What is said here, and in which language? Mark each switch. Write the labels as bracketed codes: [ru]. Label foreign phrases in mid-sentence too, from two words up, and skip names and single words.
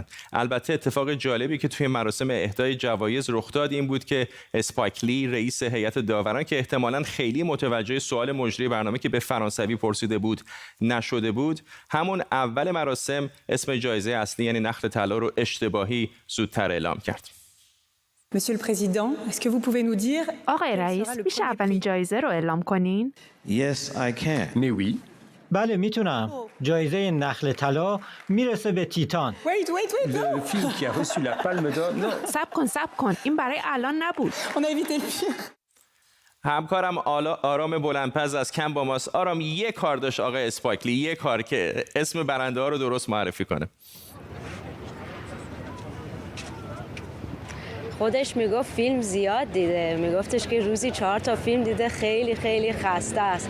[fa] البته اتفاق جالبی که توی مراسم اهدای جوایز رخ داد این بود که اسپایک لی رئیس هیئت داوران که احتمالاً خیلی متوجه سوال مجری برنامه که به فرانسوی پرسیده بود نشده بود، همون اول مراسم اسم جایزه اصلی یعنی نخل طلا رو اشتباهی زودتر اعلام کرد. [fr] Monsieur le Président, est-ce que vous pouvez nous dire [fa] آقای رئیس میشه اولین جایزه رو اعلام کنین؟ [en] Yes, I can. [fr] Mais oui. [fa] بله میتونم. جایزه نخل طلا میرسه به تیتان. [fr] Wait, Le film qui a reçu la Palme d'Or. [fa] صبر کن. این برای الان نبود. [fr] on a évité le pire. [fa] همکارم آرام بلندپز از کن با ماست. آرام یه کار داشت آقای اسپایکلی، یه کار که اسم برنده ها رو درست معرفی کنه. خودش میگفت فیلم زیاد دیده، میگفتش که روزی 4 تا فیلم دیده، خیلی خیلی خسته است.